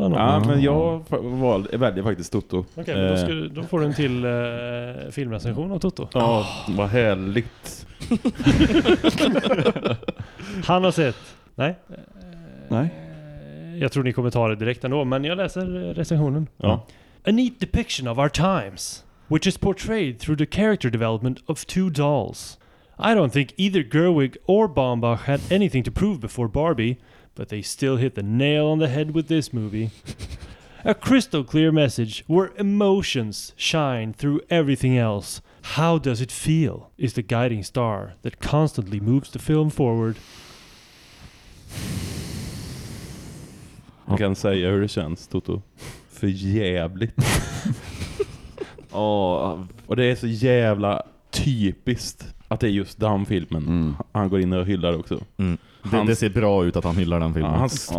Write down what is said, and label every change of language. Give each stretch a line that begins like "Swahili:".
Swedish: Ja, men jag väljer faktiskt Toto. Okej, men då får du en till filmrecension av Toto. Ja, vad härligt. Han har sett. Nej. Nej. Jag tror ni kommer ta det direkt ändå, men jag läser recensionen. Ja.
English: A neat depiction of our times, which is portrayed through the character development of 2 dolls. I don't think either Gerwig or Baumbach had anything to prove before Barbie, but they still hit the nail on the head with this movie. A crystal clear message where emotions shine through everything else. How does it feel? Is the guiding star that constantly moves the film forward.
Swedish: Jag kan säga hur det känns, Toto. För jävligt. Och det är så jävla typiskt att det är just den filmen. Mm. Han går in och hyllar också. Mm. Det ser bra ut att han hyllar den filmen.